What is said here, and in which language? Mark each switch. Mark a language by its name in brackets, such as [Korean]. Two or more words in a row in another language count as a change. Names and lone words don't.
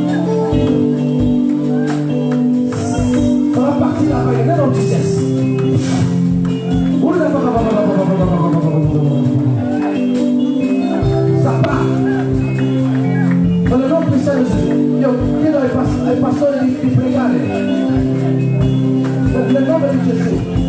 [French] Ça va partir là-bas, il y a même tu cesses. Ça part. Dans le nom puissant de Jésus. [Italian] Io chiedo ai pastori di pregare. Nel nome di Gesù.